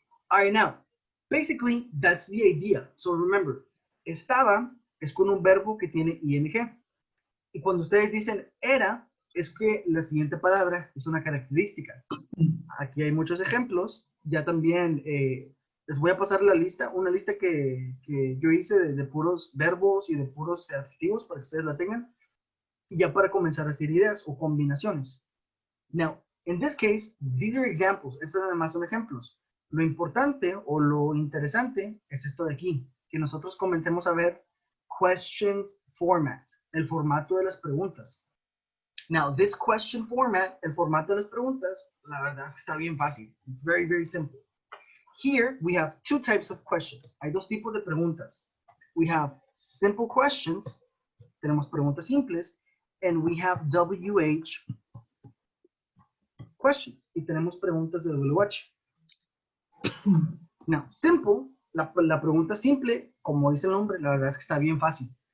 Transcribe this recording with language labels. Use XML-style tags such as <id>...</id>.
<en>All right, now, basically, that's the idea.</en> <es>So remember, estaba es con un verbo que tiene ing. Y cuando ustedes dicen era, es que la siguiente palabra es una característica. Aquí hay muchos ejemplos. Ya también les voy a pasar la lista, una lista que yo hice de puros verbos y de puros adjetivos para que ustedes la tengan. Y ya para comenzar a hacer ideas o combinaciones.</es> <en>Now, in this case, these are examples.</en> <es>Estas además son ejemplos. Lo importante o lo interesante es esto de aquí, que nosotros comencemos a ver</es> <en>questions format,</en> <es>el formato de las preguntas.</es> <en>Now, this question format,</en> <es>el formato de las preguntas, la verdad es que está bien fácil.</es> <en>It's very, very simple. Here, we have two types of questions.</en> <es>Hay dos tipos de preguntas.</es> <en>We have simple questions,</en> <es>tenemos preguntas simples,</es> <en>and we have WH questions,</en> <es>y tenemos preguntas de WH.</es> <en>Now, simple,</en> <es>la pregunta simple, como dice el nombre, la verdad es que está bien fácil.</es>